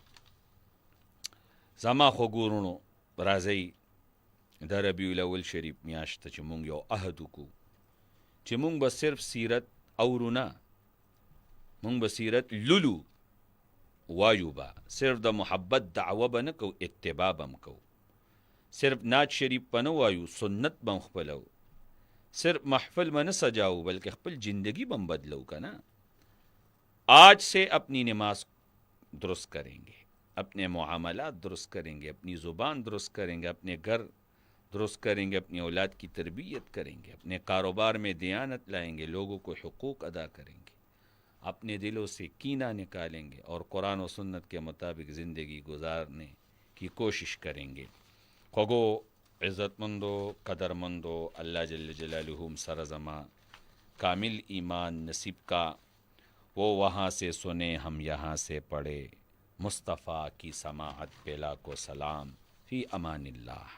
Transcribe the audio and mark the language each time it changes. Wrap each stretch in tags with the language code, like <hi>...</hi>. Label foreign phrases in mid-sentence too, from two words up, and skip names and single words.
<ps>زما خوږو وروڼو، راځئ د ربیع الاول شریف میاشت ته چې مونږ یو عهد وکړو چې مونږ به صرف سیرت اورو نه، مونږ به سیرت لولو وایو به. صرف د محبت دعوه به نه کوو، اتباع به هم کوو. صرف نعت شریف به نه وایو، سنت به هم خپلو. صرف محفل به نه سجاؤ بلکہ خپل زندگی به هم بدلو که نا.</ps> <ur>آج سے اپنی نماز درست کریں گے، اپنے معاملات درست کریں گے، اپنی زبان درست کریں گے، اپنے گھر درست کریں گے، اپنی اولاد کی تربیت کریں گے، اپنے کاروبار میں دیانت لائیں گے، لوگوں کو حقوق ادا کریں گے، اپنے دلوں سے کینہ نکالیں گے اور قرآن و سنت کے مطابق زندگی گزارنے کی کوشش کریں گے.</ur> <ps>خوږو عزتمندو، قدرمندو، اللہ جل جلالہ سر زما کامل ایمان نصیب کا.</ps> <ur>وہ وہاں سے سنے ہم یہاں سے پڑھے، مصطفیٰ کی سماعت پہ لاکھوں سلام.</ur> <ar>فی امان اللہ.</ar>